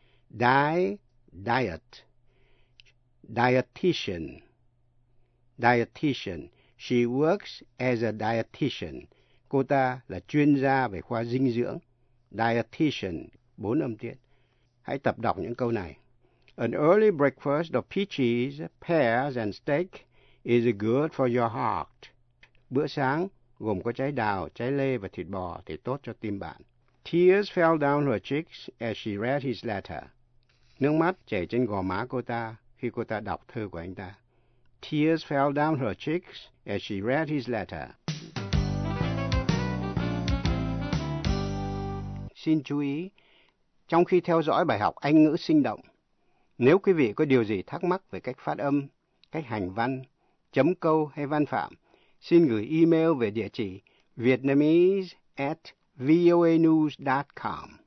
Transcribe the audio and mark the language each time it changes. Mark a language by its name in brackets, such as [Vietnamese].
[English] Die, diet, dietitian, dietitian, she works as a dietitian, [Vietnamese] cô ta là chuyên gia về khoa dinh dưỡng, dietitian, bốn âm tiết. Hãy tập đọc những câu này. [English] An early breakfast of peaches, pears and steak is good for your heart. [Vietnamese] Bữa sáng gồm có trái đào, trái lê và thịt bò thì tốt cho tim bạn. [English] Tears fell down her cheeks as she read his letter. [Vietnamese] Nước mắt chảy trên gò má cô ta khi cô ta đọc thư của anh ta. [English] Tears fell down her cheeks as she read his letter. [Vietnamese] Xin chú ý, trong khi theo dõi bài học Anh ngữ sinh động, nếu quý vị có điều gì thắc mắc về cách phát âm, cách hành văn, chấm câu hay văn phạm, xin gửi email về địa chỉ vietnamese@voanews.com.